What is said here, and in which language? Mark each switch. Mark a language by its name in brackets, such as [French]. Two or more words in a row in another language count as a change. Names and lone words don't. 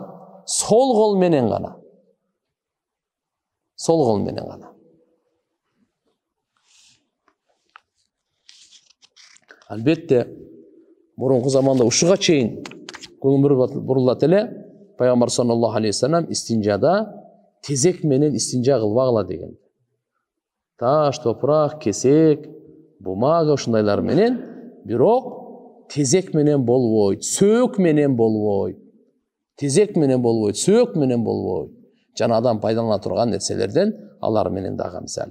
[Kyrgyz] Сол кол менен гана. Сол кол менен гана. Албетте мурунку заманда ушуга чейин көңүл бурулат эле. Пайгамбар [Arabic] صلى الله عليه وسلم [Kyrgyz] истинжада тезек менен истинжа кылбагыла деген. Таш, топурак, кесек, бумага ушундайлар менен, бирок тезек менен болбойт, сөөк менен болбойт. Тезек менен болбойт, сөөк менен болбойт. Жана адам пайдалана турган нерселерден алар менен дагы мисалы.